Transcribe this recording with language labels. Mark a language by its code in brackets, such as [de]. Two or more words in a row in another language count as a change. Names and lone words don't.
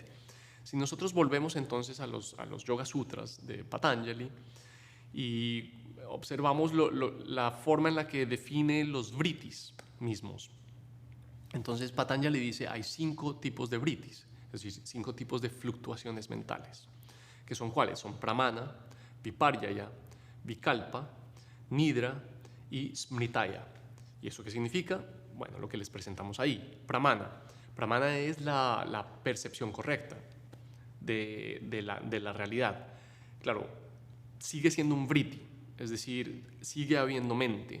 [es] Si nosotros volvemos entonces a los Yoga Sutras de Patanjali y observamos la forma en la que define los vrittis mismos, entonces Patanjali dice hay 5 tipos de vrittis, es decir, 5 tipos de fluctuaciones mentales, que son ¿cuáles? Son [sa] प्रमाण विपर्जय विकल्प निद्रा [es] y smritaya. ¿Y eso qué significa? Bueno, lo que les presentamos ahí, pramana. Pramana es la percepción correcta de la realidad. Claro, sigue siendo un vritti, es decir, sigue habiendo mente.